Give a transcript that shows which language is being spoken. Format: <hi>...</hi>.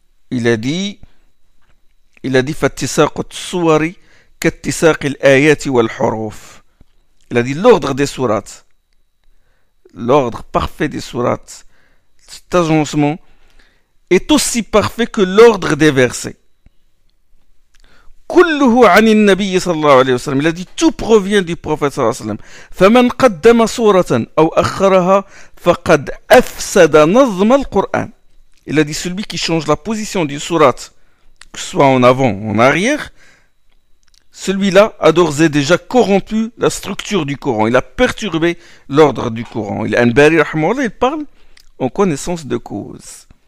<fr>Il a dit</fr> <ar>فَاتِّسَاقُ الصُّوَرِ كَاتِّسَاقِ الْآيَاتِ وَالْحُرُوفِ.</ar> <fr>Il a dit l'ordre des sourates, l'ordre parfait des sourates, cet agencement est aussi parfait que l'ordre des versets.</fr> <ar>كله عن النبي صلى الله عليه وسلم.</ar> <fr>Il a dit tout provient du prophète</fr> <ar>صلى الله عليه وسلم. فمن قدم سورة أو أخرها فقد أفسد نظم القرآن.</ar> <fr>Il a dit celui qui change la position du sourate, que ce soit en avant ou en arrière, celui-là a d'ores et déjà corrompu la structure du Coran. Il a perturbé l'ordre du Coran. Al-Anbari, rahimahullah, il parle en connaissance de cause.</fr>